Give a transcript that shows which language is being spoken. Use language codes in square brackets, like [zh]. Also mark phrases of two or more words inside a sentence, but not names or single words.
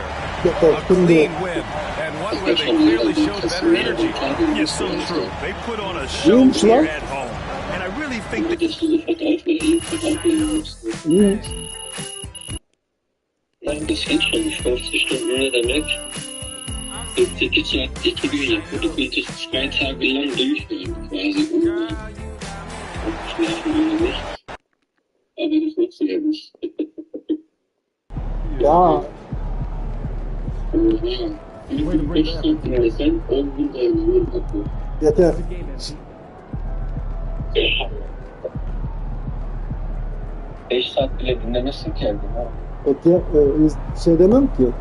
[en] A clean win, and one where they clearly showed better energy. Yes, so true. They put on a show here at home. And I really think that... [de] Das geht schon 50 Stunden [tr] ne demek. 48 saat iki gün yapıyorduk. [de] Wir das 2 Tage lang durchführen. Quasi ohne Schlafen ohne nichts. Aber das nutzt ja nicht. Ja. [tr] Yeter. Beş saat bile dinlemesin ki evde. Şey demem ki.